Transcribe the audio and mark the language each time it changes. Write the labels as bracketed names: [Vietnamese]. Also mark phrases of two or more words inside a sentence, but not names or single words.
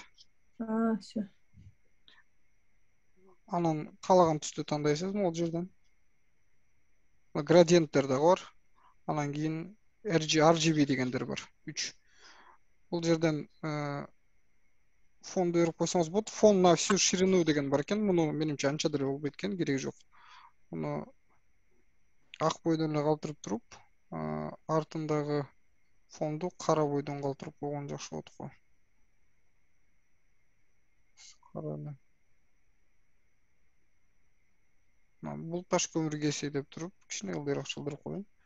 [Russian] Всё. [Kyrgyz] Анан каалаган түстү тандайсыз могул жерден. Градиенттер да бар. Анан кийин RGB дегендер бар. 3. Бул жерден фонду берип койсоңуз болот. [Russian] Фон на всю ширину [Kyrgyz] деген бар экен. Муну менимче анча деле болбойт экен, кереги жок. Муну ак бойдон эле калтырып туруп, артындагы фонду кара бойдон калтырып койгон жакшы болот го. Бул таш көмүр кеси деп туруп, кичине ылдыйраак чылдырып коеюн.